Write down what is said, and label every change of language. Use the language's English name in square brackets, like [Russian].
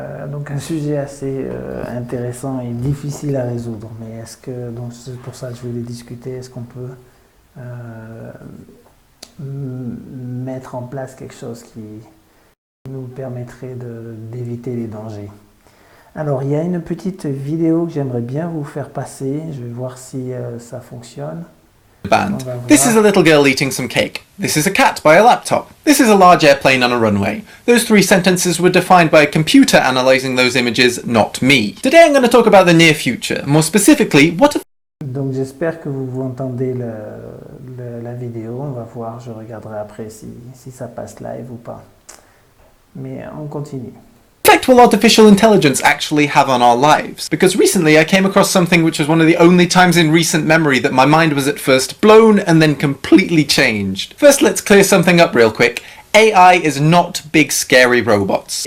[French] Donc un sujet assez intéressant et difficile à résoudre, mais donc c'est pour ça que je voulais discuter, est-ce qu'on peut mettre en place quelque chose qui nous permettrait d'éviter les dangers. Alors il y a une petite vidéo que j'aimerais bien vous faire passer, je vais voir si ça fonctionne. Band. [English] This is a little girl eating some cake. This is a cat by a laptop. This is a large airplane on a runway. Those three sentences were defined by a computer analysing those images, not me. Today I'm going to talk about the near future. More specifically, what if... [French] Donc j'espère que vous entendez la vidéo. On va voir, je regarderai après si ça passe live ou pas. Mais on continue. [English] effect will artificial intelligence actually have on our lives? Because recently I came across something which was one of the only times in recent memory that my mind was at first blown and then completely changed. First, let's clear something up real quick. AI is not big scary robots.